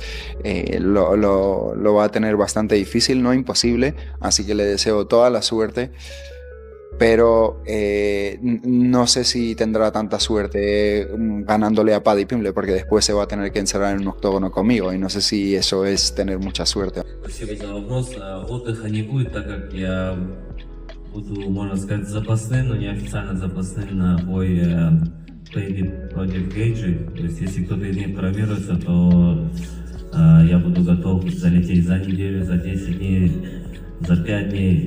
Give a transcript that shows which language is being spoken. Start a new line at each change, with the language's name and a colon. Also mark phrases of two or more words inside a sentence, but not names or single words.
Spanish: Lo va a tener bastante difícil, no imposible. Así que le deseo toda la suerte. Pero no sé si tendrá tanta suerte ganándole a Paddy Pimblett, porque después se va a tener que encerrar en un octógono conmigo, y no sé si eso es tener mucha suerte.
Russian: Буду, можно сказать, запасным, но не официально запасным на бой Падди против Gaethje. То есть, если кто-то из них травмируется, то я буду готов залететь за неделю, за 10 дней, за 5 дней.